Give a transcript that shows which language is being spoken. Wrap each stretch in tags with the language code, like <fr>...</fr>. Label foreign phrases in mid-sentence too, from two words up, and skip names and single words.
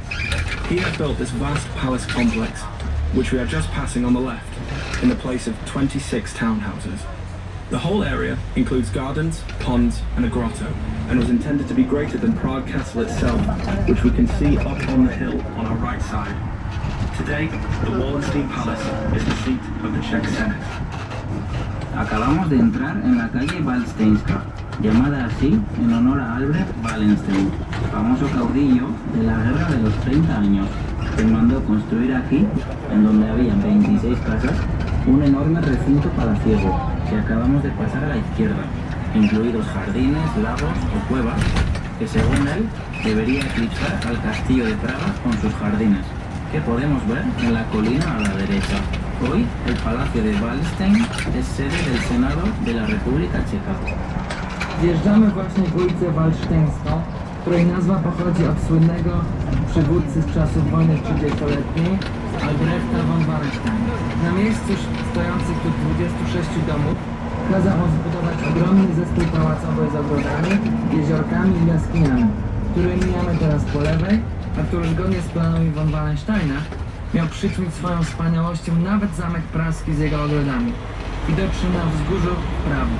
<en>He had built this vast palace complex, which we are just passing on the left, in the place of 26 townhouses. The whole area includes gardens, ponds and a grotto, and was intended to be greater than Prague Castle itself, which we can see up on the hill on our right side. Today, the Wallenstein Palace is the seat of the Czech Senate.</en> <es>Acabamos de entrar en la calle Wallensteinska, llamada así en honor a Albrecht Wallenstein, famoso caudillo de la Guerra de los 30 años, que mandó construir aquí, en donde había 26 casas, un enorme recinto palaciego que acabamos de pasar a la izquierda, incluidos jardines, lagos o cuevas, que según él debería eclipsar al castillo de Praga con sus jardines, que podemos ver en la colina a la derecha. Hoy, el Palacio de Wallenstein es sede del Senado de la República Checa.</es> <pl>Wjeżdżamy właśnie w ulicę Walsztyńską, której nazwa pochodzi od słynnego przywódcy z czasów wojny 30-letniej Albrechta von Wallenstein. Na miejscu stojących tu 26 domów kazał on zbudować ogromny zespół pałacowy z ogrodami, jeziorkami i jaskiniami, który mijamy teraz po lewej, a który zgodnie z planami von Wallensteina miał przyćmić swoją wspaniałością nawet zamek praski z jego ogrodami, widoczny na wzgórzu w prawo.</pl>